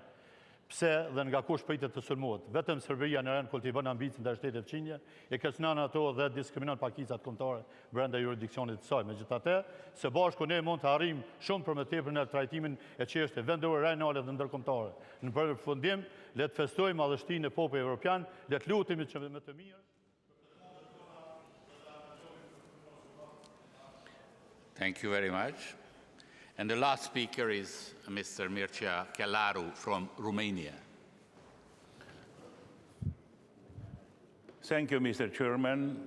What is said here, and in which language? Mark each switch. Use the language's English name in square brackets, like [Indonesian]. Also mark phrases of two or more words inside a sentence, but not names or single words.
[Albanian] Pse dhe nga kush pritet të sulmohet? Vetëm Serbia në rajon kultivon ambicin ndaj shtetit fqinje, e kërcënon ato dhe diskriminon pakisat kombëtare brenda jurisdiksionit të saj. Megjithatë, së bashku ne mund të arrijmë shumë për më tepër në trajtimin e çështjeve vendore, rajonale dhe ndërkombëtare. Në përfundim, le të festojmë madhështinë e popullit evropian, le të lutemi që më të mirë. [English] Thank you very much. And the last speaker is Mr. Mircea Chelaru from Romania. Thank you, Mr. Chairman.